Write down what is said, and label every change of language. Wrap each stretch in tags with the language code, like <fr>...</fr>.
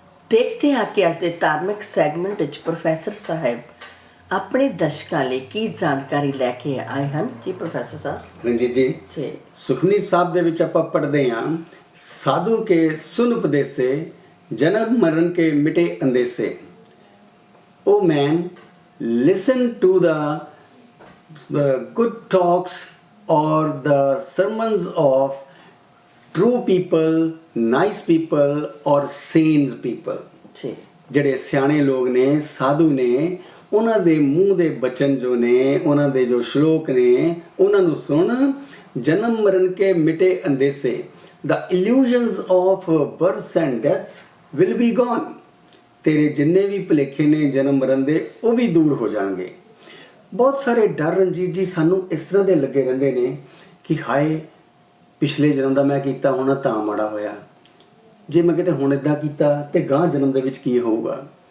<pa>ਦੇਖਦੇ ਹਾਂ ਕਿ ਅੱਜ ਦੇ ਧਾਰਮਿਕ ਸੈਗਮੈਂਟ ਵਿੱਚ ਪ੍ਰੋਫੈਸਰ ਸਾਹਿਬ ਆਪਣੇ ਦਰਸ਼ਕਾਂ ਲਈ ਕੀ ਜਾਣਕਾਰੀ ਲੈ ਕੇ ਆਏ ਹਨ। ਜੀ ਪ੍ਰੋਫੈਸਰ ਸਾਹਿਬ। ਰਣਜੀਤ ਜੀ, ਜੀ ਸੁਖਮਨੀ ਸਾਹਿਬ ਦੇ ਵਿੱਚ ਆਪਾਂ ਪੜ੍ਹਦੇ ਹਾਂ, ਸਾਧੂ ਕੇ ਸੁਨ ਉਪਦੇਸੇ, ਜਨਮ ਮਰਨ ਕੇ ਮਿਟੇ ਅੰਦੇਸੇ।</pa> <en>O man, listen to the good talks or the sermons of true people, nice people or sane people.</en> <pa>ਜੀ ਜਿਹੜੇ ਸਿਆਣੇ ਲੋਕ ਨੇ, ਸਾਧੂ ਨੇ, ਉਹਨਾਂ ਦੇ ਮੂੰਹ ਦੇ ਬਚਨ ਜੋ ਨੇ, ਉਹਨਾਂ ਦੇ ਜੋ ਸ਼ਲੋਕ ਨੇ, ਉਹਨਾਂ ਨੂੰ ਸੁਣ। ਜਨਮ ਮਰਨ ਕੇ ਮਿਟੇ ਅੰਦੇਸੇ,</pa> <en>the illusions of births and deaths will be gone.</en> <pa>ਤੇਰੇ ਜਿੰਨੇ ਵੀ ਭੁਲੇਖੇ ਨੇ ਜਨਮ ਮਰਨ ਦੇ, ਉਹ ਵੀ ਦੂਰ ਹੋ ਜਾਣਗੇ। ਬਹੁਤ ਸਾਰੇ ਡਰ ਰਣਜੀਤ ਜੀ ਸਾਨੂੰ ਇਸ ਤਰ੍ਹਾਂ ਦੇ ਲੱਗੇ ਰਹਿੰਦੇ ਨੇ ਕਿ ਹਾਏ ਪਿਛਲੇ ਜਨਮ ਦਾ ਮੈਂ ਕੀਤਾ ਹੋਣਾ ਤਾਂ ਮਾੜਾ ਹੋਇਆ, ਜੇ ਮੈਂ ਕਿਤੇ ਹੁਣ ਇੱਦਾਂ ਕੀਤਾ ਤੇ ਗਾਂ ਜਨਮ ਦੇ ਵਿੱਚ ਕੀ ਹੋਊਗਾ।</pa>